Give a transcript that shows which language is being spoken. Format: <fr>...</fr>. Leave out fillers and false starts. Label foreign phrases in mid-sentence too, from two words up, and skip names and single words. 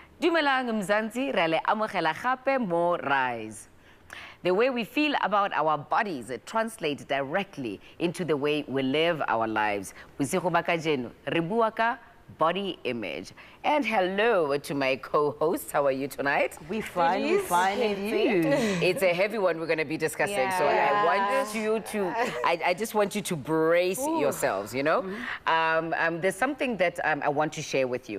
<tn>Dumelang Mzansi, re le amogela gape mo Rise.</tn> <en>The way we feel about our bodies translates directly into the way we live our lives.</en> <tn>Bosigo ba kajeno, re bua ka</tn> <en>body image. And hello to my co-hosts. How are you tonight? We fine, and you? It's a heavy one we're going to be discussing. So I want you to, I just want you to brace yourselves, you know? There's something that I want to share with you.</en>